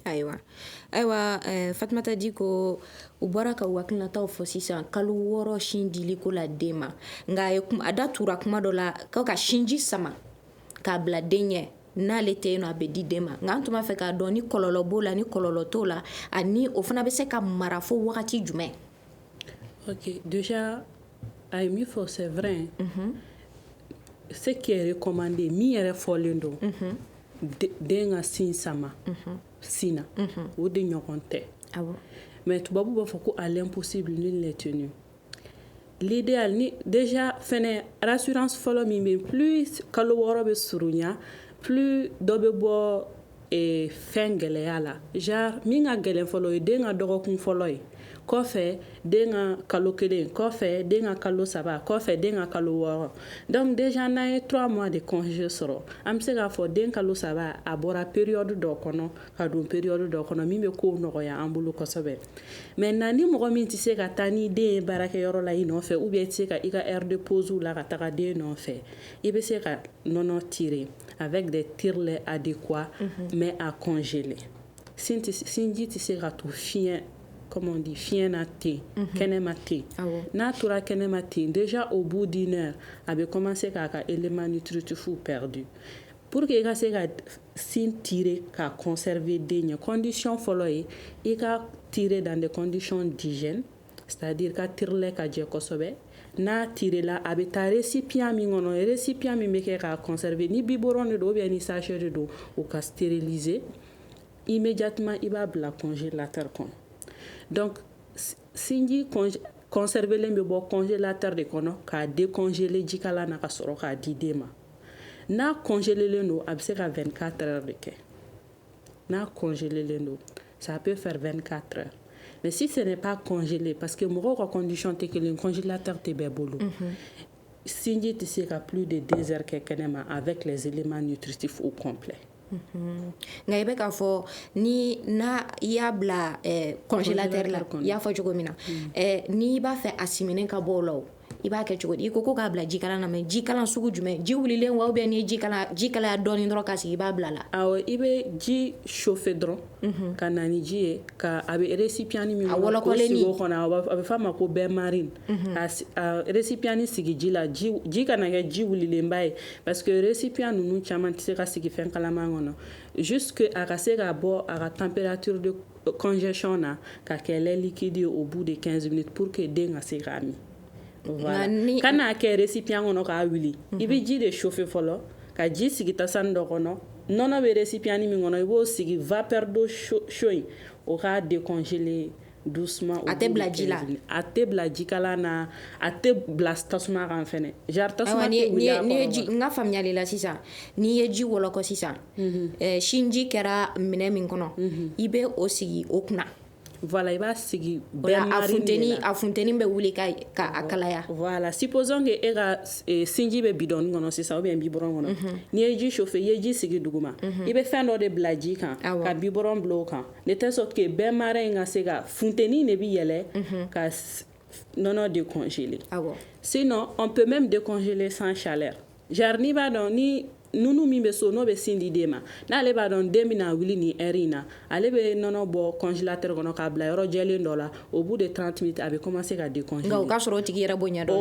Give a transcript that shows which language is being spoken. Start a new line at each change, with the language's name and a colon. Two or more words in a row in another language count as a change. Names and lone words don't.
Bambara: ayiwa Fatumata Diko u bɔra ka hakilinataw fɔ sisan kalo 6 sin dili ko la den ma nka a da tura kuma dɔ la ka sinji sama k'a bila den ɲɛ n'ale tɛ yen nɔ a bɛ di den ma nka an tun b'a fɛ k'a dɔn ni kɔlɔlɔ b'o la ni kɔlɔlɔ t'o la ani o fana bɛ se ka mara fo wagati jumɛn. Ok, déjà a ye min fɔ
French: c'est vrai ce qui est recommandé
Bambara: min yɛrɛ fɔlen don den ka sin sama sin na o de ɲɔgɔn tɛ mais tubabu b'a fɔ ko
French: à l'impossible nul n'est tenu.
Bambara: L'idéal ni déjà fɛnɛ rassurance fɔlɔ min bɛ plus kalo 6 bɛ surunya plus dɔ bɛ bɔ fɛn gɛlɛya la genre min ka gɛlɛn fɔlɔ ye den ka dɔgɔkun fɔlɔ ye kɔfɛ den ka kalo 1 kɔfɛ den ka kalo 3 kɔfɛ den ka kalo 6
French: donc déjà
Bambara: n'an ye
French: 3 mois de congé
Bambara: sɔrɔ an bɛ se k'a fɔ den kalo 3 a bɔra période dɔ kɔnɔ ka don période dɔ kɔnɔ min bɛ kow nɔgɔya an bolo kosɛbɛ maintenant ni mɔgɔ min tɛ se ka taa ni den ye baarakɛyɔrɔ la i nɔfɛ
French: ou bien
Bambara: i tɛ se ka i ka
French: heure de pause
Bambara: la ka taga den nɔfɛ i bɛ se ka nɔnɔ
French: tirer avec des tire-laits adéquats mais à congeler
Bambara: sinji tɛ se ka to fiɲɛ
French: comme on dit
Bambara: fiɲɛ ten kɛnɛma ten n'a tora kɛnɛma ten
French: déjà au bout d'une
Bambara: heure a bɛ commencer k'a ka
French: éléments nutritifs perdu pour que
Bambara: i ka se ka sin tirer ka conserver den ɲɛ condition fɔlɔ ye i ka
French: tirer dans des conditions d'hygiène c'est-à-dire
Bambara: ka tire-lait ka jɛ kosɛbɛ n'a tirela a bɛ taa récipient min kɔnɔ récipient min bɛ kɛ k'a conserver ni biberon de don
French: ou bien
Bambara: ni sachet de don o ka stériliser immédiatement i b'a bila congélateur kɔnɔ donc sinji conservelen bɛ bɔ congélateur de kɔnɔ k'a décongeler jikalan na ka sɔrɔ k'a di den ma n'a congélelen don a bɛ se ka 24 heures de kɛ n'a congélelen don
French: ça peut faire 24 heures. Mais si ce n'est pas congelé, parce que
Bambara: mɔgɔw ka condition tɛ kelen congélateur tɛ bɛɛ bolo sinji tɛ se ka
French: plus de 2 heures
Bambara: kɛ kɛnɛma
French: avec les éléments nutritifs au complet.
Bambara: nka i bɛ k'a fɔ ni n'a y'a bila congélateur la i y'a fɔ cogo min na n'i b'a fɛ a siminen ka bɔ o la i b'a kɛ cogo di i ko k'a bila jikalan na mais jikalan sugu jumɛn ji wulilen wa
French: ou bien
Bambara: ni jikalaya dɔɔni dɔrɔn ka sigi i b'a bila la awɔ i bɛ ji chauffer dɔrɔn ka na ni ji ye ka a bɛ récipient min kɔnɔ k'o sigi o kɔnɔ a bɛ f'a ma ko
French: bain marine
Bambara: a récipient sigi ji la ji kana kɛ ji wulilenba ye parce que récipient ninnu caman tɛ se ka sigi fɛn kalaman kɔnɔ jusque a ka se ka bɔ a ka
French: température de congestion
Bambara: na ka kɛ
French: lait liquide au bout de 15 minutes pour que
Bambara: den ka se k'a min voilà kana kɛ récipient kɔnɔ k'a wuli i bɛ ji de chauffer fɔlɔ ka ji sigi tasani dɔ kɔnɔ nɔnɔ bɛ récipient min kɔnɔ i b'o sigi
French: vapeur d'eau chaud
Bambara: in o k'a décongeler doucement a tɛ bila ji la a tɛ bila jikalan na a tɛ bila tasuma kan fɛnɛ genre tasuma tɛ wuli a kɔrɔ n ka faamuyali la sisan n'i ye ji wɔlɔkɔ sisan sinji kɛra minɛ min kɔnɔ i bɛ o sigi o kunna voilà i b'a sigi
French: bain marine
Bambara: de la a funteni bɛ wuli ka a kalaya voilà supposons que e ka sinji bɛ bidɔni kɔnɔ sisan
French: ou bien
Bambara: biberon kɔnɔ n'i ye ji chauffer i ye ji sigi duguma i bɛ fɛn dɔ de bila ji kan ka biberon bila o kan
French: de telle sorte que
Bambara: bain marine ka se ka funteni de bi yɛlɛ ka nɔnɔ décongeler
French: sinon on peut même décongeler sans chaleur genre
Bambara: n'i b'a dɔn ni nunu min bɛ so n'o bɛ sin di den ma n'ale b'a dɔn den bɛna wuli ni heure in na ale bɛ nɔnɔ bɔ congélateur kɔnɔ k'a bila yɔrɔ jɛlen dɔ la
French: au bout de 30 minutes
Bambara: a bɛ commencer ka décongeler nka o ka sɔrɔ o tigi yɛrɛ b'o ɲɛ dɔn